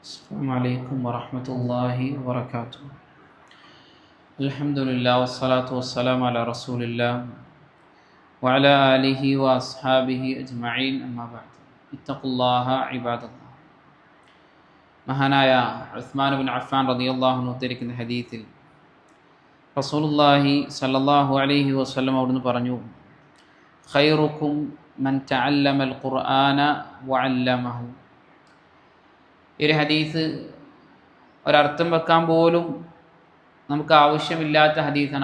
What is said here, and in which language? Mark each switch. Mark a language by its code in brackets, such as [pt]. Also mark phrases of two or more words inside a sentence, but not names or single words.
[ar] السلام عليكم ورحمة الله وبركاته. الحمد لله والصلاة والسلام على رسول الله وعلى آله وأصحابه أجمعين أما بعد اتقوا الله عباد الله. [ml] മഹാനായ ഉസ്മാൻ ബിൻ അഫ്ഫാൻ [ar] رضي الله عنه [ml] ഉദ്ധരിക്കുന്ന ഹദീസിൽ [ar] رسول الله صلى الله عليه وسلم [ml] അവിടുന്ന് പറഞ്ഞു, [ar] خيركم من تعلم القرآن وعلمه. [ml] ഈ ഒരു ഹദീസ് ഒരർത്ഥം വെക്കാൻ പോലും നമുക്ക് ആവശ്യമില്ലാത്ത ഹദീസാണ്.